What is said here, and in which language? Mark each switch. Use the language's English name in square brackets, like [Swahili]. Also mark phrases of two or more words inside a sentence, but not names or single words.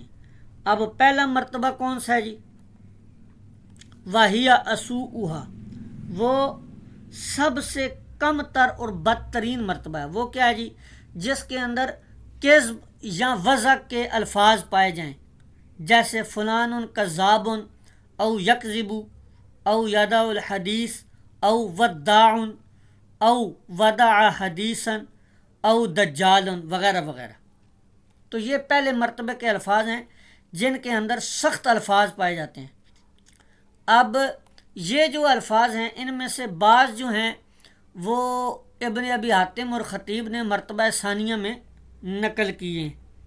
[Urdu] اب پہلا مرتبہ کون سا ہے جی؟ [Arabic] وَهِيَ أَسُوءُهَا، [Urdu] وہ سب سے کم تر اور بدترین مرتبہ ہے. وہ کیا ہے جی؟ جس کے اندر کذب یا وضع کے الفاظ پائے جائیں، جیسے [Arabic] فلان کذاب او یکذب او یدع الحدیث او وداع او ودع حدیثا او دجال [Urdu] وغیرہ وغیرہ. تو یہ پہلے مرتبے کے الفاظ ہیں جن کے اندر سخت الفاظ پائے جاتے ہیں. اب یہ جو الفاظ ہیں ان میں سے بعض جو ہیں وہ ابن ابی حاتم اور خطیب نے مرتبہ ثانیہ میں نقل کیے ہیں.